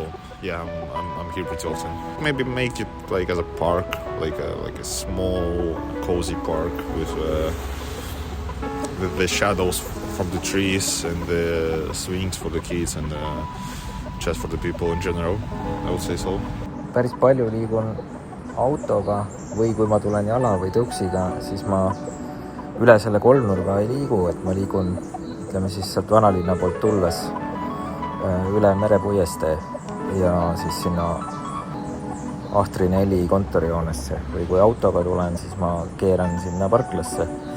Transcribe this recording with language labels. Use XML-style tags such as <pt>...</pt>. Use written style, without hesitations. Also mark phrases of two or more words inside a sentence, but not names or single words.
<en>Yeah, I'm here pretty often. Maybe make it like as a park, like a small cozy park with the shadows from the trees and the swings for the kids and just for the people in general, I would say so.</en> <et>Päris palju liigun autoga või kui ma tulen jala või tõuksiga, siis ma üle selle kolmnurga ei liigu, et ma liigun, ütleme siis sealt vanalinna poolt tulles üle Merepuiestee ja siis sinna Ahtri 4 kontorijoonesse või kui autoga tulen, siis ma keeran sinna parklasse.</et>